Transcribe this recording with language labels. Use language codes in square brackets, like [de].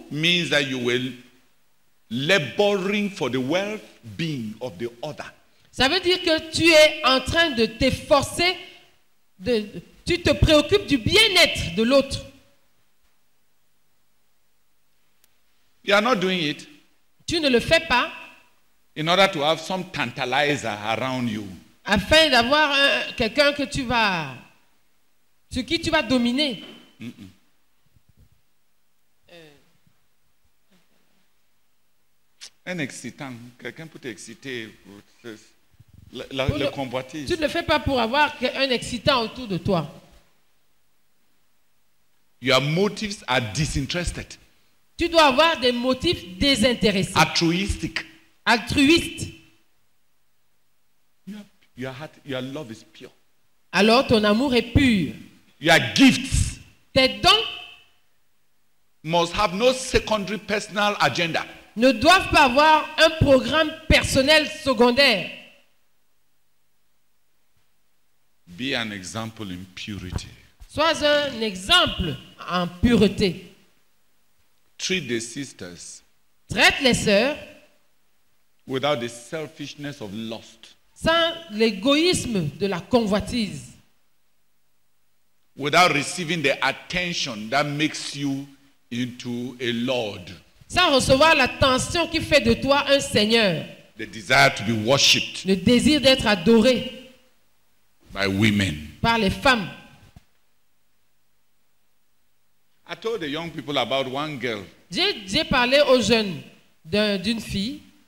[en] means that you will laboring for the well-being of the other. [fr] Ça veut dire que tu es en train de t'efforcer, tu te préoccupes du bien-être de l'autre. [en] You are not doing it [fr] Tu ne le fais pas [en] in order to have some tantalizer around you. [fr] afin d'avoir quelqu'un sur qui tu vas dominer. Un excitant, quelqu'un peut t'exciter, Pour le le- convoitise. Tu ne le fais pas pour avoir un excitant autour de toi. [en] Your motives are disinterested, [fr] Tu dois avoir des motifs désintéressés, [en] altruistic. [fr] altruistes. [en] Your love is pure. [fr] Alors ton amour est pur. [en] Your gifts [fr] Tes dons [en] must have no secondary personal agenda. [fr] ne doivent pas avoir un programme personnel secondaire. [en] Be an example in purity. [fr] Sois un exemple en pureté. [en] Treat the sisters [fr] Traite les sœurs [en] without the selfishness of lust, [fr] sans l'égoïsme de la convoitise, [en] without receiving the attention that makes you into a lord, [fr] sans recevoir l'attention qui fait de toi un seigneur, [en] the desire to be worshipped [fr] le désir d'être adoré [en] by women. [fr] par les femmes. [en] I told the young people about one girl. [fr] J'ai parlé aux jeunes d'une fille.